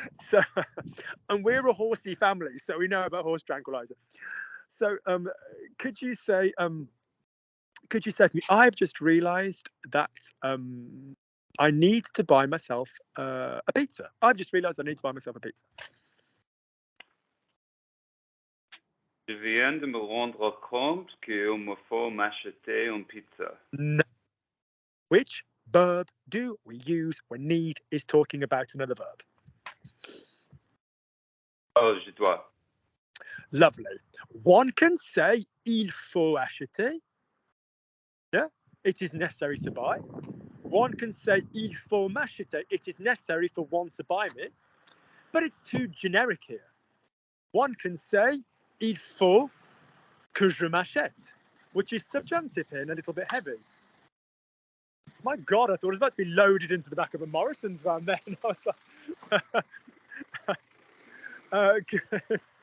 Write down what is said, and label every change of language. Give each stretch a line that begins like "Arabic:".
English: So, and we're a horsey family, so we know about horse tranquilizer. So could you say to me, I've just realised that I need to buy myself a pizza. I've just realised I need to buy myself a pizza.
French: Je viens de me rendre compte qu'il me faut m'acheter une pizza.
English: No. Which verb do we use when need is talking about another verb?
French: Oh, je dois.
English: Lovely. One can say
French: il faut acheter.
English: Yeah, it is necessary to buy. One can say
French: il faut m'acheter.
English: It is necessary for one to buy me. But it's too generic here. One can say
French: il faut que je m'achète,
English: which is subjunctive here and a little bit heavy. My God, I thought it was about to be loaded into the back of a Morrison's van then. I was like, good.